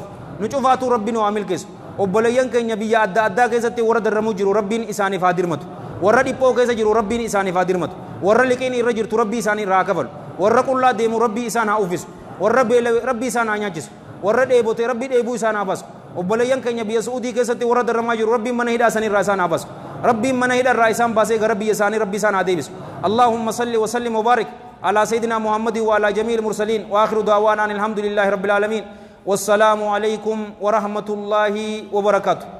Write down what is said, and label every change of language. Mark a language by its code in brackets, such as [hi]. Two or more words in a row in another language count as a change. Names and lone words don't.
[om] nu cufaatu rabbi nu haa milkeessu obboleeyyan keenya biyya adda addaa keessatti warra darramuu jiru rabbiin isaaniif haa dirmatu warra dhiphoo keessa jiru rabbiin isaaniif haa dirmatu warra liqiin irra jirtu rabbii isaanii irraa haa kafalu warra qullaa deemu rabbii isaan haa uffisu warra beelawe rabbii isaan haa nyaachisu warra dheebote rabbii dheebuu isaan haa baasu obboleeyyan keenya biyya Suudii keessatti warra darramaa jiru rabbiin mana hidhaa isaanii irraa isaan haa baasu rabbiin mana hidhaa irraa isaan baasee gara biyya isaanii rabbii isaan haa deebisu [ar] اللهم صل وسلم وبارك على سيدنا محمد وعلى جميع المرسلين وآخر دعوانا أن الحمد لله رب العالمين والسلام عليكم ورحمة الله وبركاته.